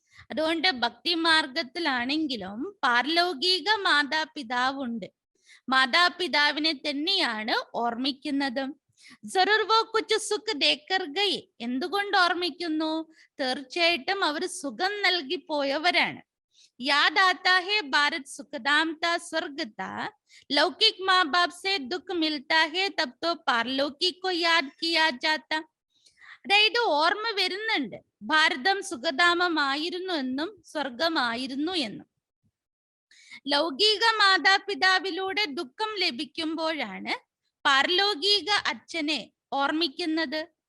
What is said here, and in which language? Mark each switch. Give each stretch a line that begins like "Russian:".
Malayalam: അതുകൊണ്ട് ഭക്തി മാർഗത്തിലാണെങ്കിലും പാരലൗകിക മാതാപിതാവുണ്ട്. മാതാപിതാവിനെ തന്നെയാണ് ഓർമ്മിക്കുന്നത്.
Hindi: ജറൂർ വോ കുച്ച് സുഖ് ദേക്കർ ഗയി.
Malayalam: എന്തുകൊണ്ട് ഓർമ്മിക്കുന്നു? തീർച്ചയായിട്ടും അവർ സുഖം നൽകി പോയവരാണ്.
Hindi: याद आता है भारत सुखधाम था, स्वर्ग था. लौकिक माँ बाप से दुख मिलता है, तब तो पारलौकिक को याद किया जाता.
Malayalam: അതായത് ഓർമ്മ വരുന്നുണ്ട്, ഭാരതം സുഖധാമമായിരുന്നു എന്നും സ്വർഗമായിരുന്നു എന്നും. ലൗകിക മാതാപിതാവിലൂടെ ദുഃഖം ലഭിക്കുമ്പോഴാണ് പാരലൗകിക അച്ഛനെ ഓർമ്മിക്കുന്നത്.